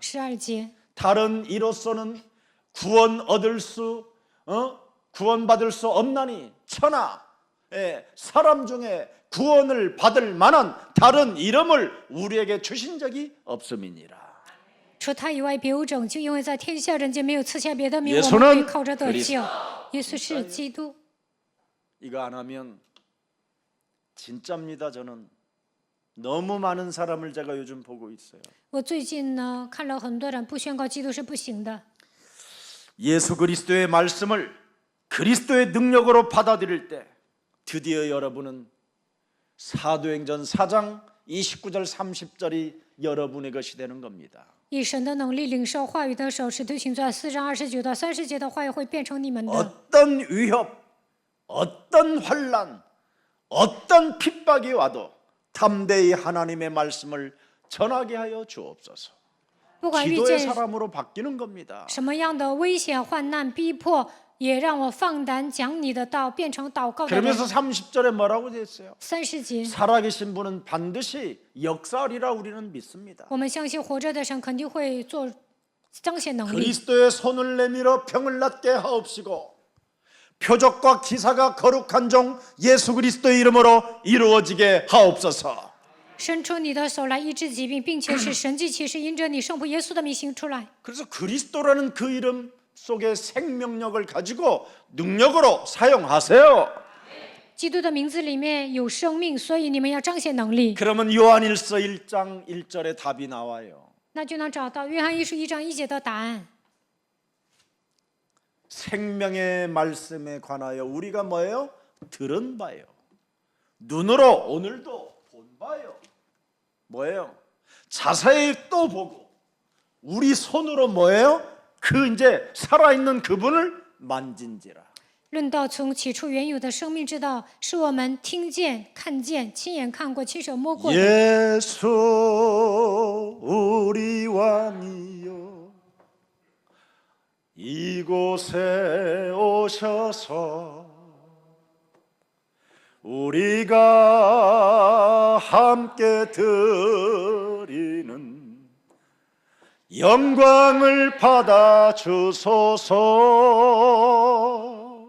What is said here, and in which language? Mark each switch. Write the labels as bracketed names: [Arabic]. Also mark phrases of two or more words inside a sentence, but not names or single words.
[Chinese] 12 节， [Korean] 다른 이로서는 구원받을 수 없나니 천하 사람 중에 구원을 받을 만한 다른 이름을 우리에게 주신 적이 없음이니라. [Chinese] 除他以外别无拯救，因为在天下人间没有赐下别的名， [Korean] 예수는 [Chinese] 我们可以靠着得 [Korean] 그리스도 [Chinese] 救。耶稣是基督。 [Korean] 이거 안 하면 진짜입니다. 저는 너무 많은 사람을 제가 요즘 보고 있어요. [Chinese] 我最近呢看了很多人不宣告基督是不行的。 [Korean] 예수 그리스도의 말씀을 그리스도의 능력으로 받아들일 때 드디어 여러분은 사도행전 4장 29절 30절이 여러분의 것이 되는 겁니다. [Chinese] 以神的能力领受话语的时候，使徒行传4章29到30节的话语会变成你们的。 [Korean] 어떤 위협, 어떤 환난, 어떤 핍박이 와도 담대히 하나님의 말씀을 전하게 하여 주옵소서. [Chinese] 不管遇 [Korean] 기도의 [Chinese] 见 [Korean] 사람으로 바뀌는 겁니다. [Chinese] 什么样的危险、患难、逼迫，也让我放胆讲你的道，变成祷告的人。 [Korean] 그러면서 30절에 뭐라고 되어 있어요? [Chinese] 30节， [Korean] 살아계신 분은 반드시 역사하리라 우리는 믿습니다. [Chinese] 我们相信活着的神肯定会彰显能力。 [Korean] 그리스도의 손을 내밀어 병을 낫게 하옵시고 표적과 기사가 거룩한 종 예수 그리스도의 이름으로 이루어지게 하옵소서. [Chinese] 伸出你的手来医治疾病，并且使神迹奇事因着你圣父耶稣的名行出来。 [Korean] 그래서 그리스도라는 그 이름 속에 생명력을 가지고 능력으로 사용하세요. [Chinese] 基督的名字里面有生命，所以你们要彰显能力， [Korean] 그러면 요한일서 1장 1절에 답이 나와요. [Chinese] 那就能找到约翰一书1章1节的答案。 [Korean] 생명의 말씀에 관하여 우리가 뭐예요? 들은 바요. 눈으로 오늘도 본 바요. 뭐예요? 자세히 또 보고 우리 손으로 뭐예요? 그 이제 살아있는 그분을 만진지라. [Chinese] 论到从起初原有的生命之道，是我们听见、看见、亲眼看过、亲手摸过的。 [Korean] 예수 우리 왕이여 이곳에 오셔서 우리가 함께 드리는 영광을 받아 주소서.